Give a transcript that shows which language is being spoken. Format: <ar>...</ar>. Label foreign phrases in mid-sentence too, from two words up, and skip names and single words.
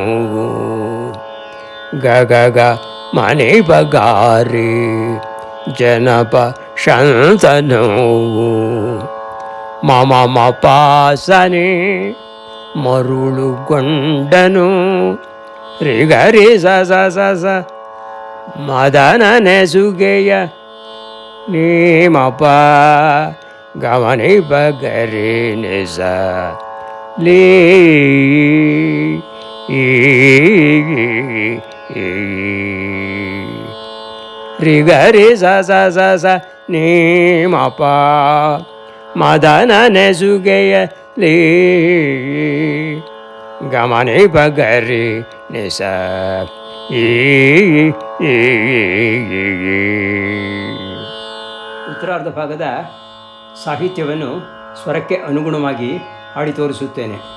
<kn>ಗಗ ಮನೆ ಬಗಾರಿ ಜನಪ ಶಂತನು ಮಮ ಮಪಾಸನೆ ಮರುಳುಗೊಂಡನು ರಿಗರಿ ಸ ಸ ಸ ಸ ಮದನನೆ ಸುಗೆಯ ನೀಮಪ ಗಮನಿ ಬಗರಿ ನಿಸ ಲೀ ರಿಗರಿ ಸ ಸ ಸ ಸ ನೀಮಪ ಮದನನೆ ಸುಗೆಯ ಲೀ ಗಮನಿ ಬಗರಿ ನಿಸ ಉತ್ತರಾರ್ಧ ಭಾಗದ ಸಾಹಿತ್ಯವನ್ನು ಸ್ವರಕ್ಕೆ ಅನುಗುಣವಾಗಿ ಹಾಡಿ ತೋರಿಸುತ್ತೇನೆ.</kn>